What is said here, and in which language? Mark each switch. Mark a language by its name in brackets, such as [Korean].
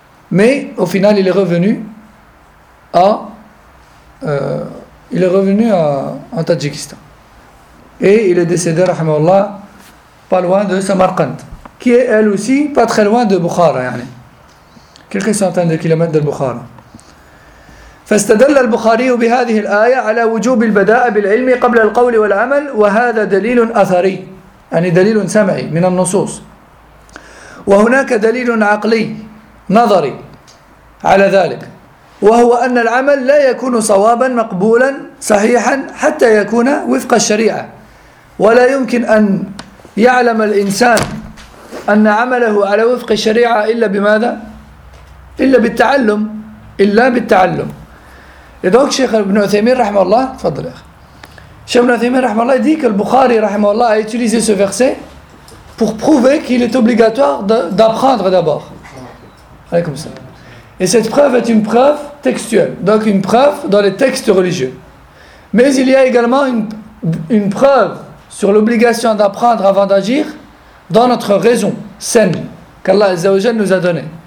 [French] Mais au final, il est revenu en Tadjikistan. Et il est décédé, rahmahullah, pas loin de Samarkand, qui est elle aussi pas très loin de Bukhara, yani. Quelques centaines de kilomètres de Bukhara. [Arabic] فاستدل البخاري بهذه الآية على وجوب البداء بالعلم قبل القول والعمل وهذا دليل أثري يعني دليل سمعي من النصوص وهناك دليل عقلي نظري على ذلك وهو أن العمل لا يكون صوابا مقبولا صحيحا حتى يكون وفق الشريعة ولا يمكن أن يعلم الإنسان أن عمله على وفق الشريعة إلا بماذا؟ إلا بالتعلم. إلا بالتعلم. إذن شيخ ابن عثيمين رحمه الله، تفضل يا أخي. شيخ ابن عثيمين رحمه الله [French] يقول البخاري رحمه الله utilisé ce verset pour prouver qu'il est obligatoire d'apprendre d'abord. Allez comme ça. Et cette preuve est une preuve textuelle, donc une preuve dans les textes religieux. Mais il y a également une preuve sur l'obligation d'apprendre avant d'agir dans notre raison saine qu'Allah Azza wa Jalla nous a donnée.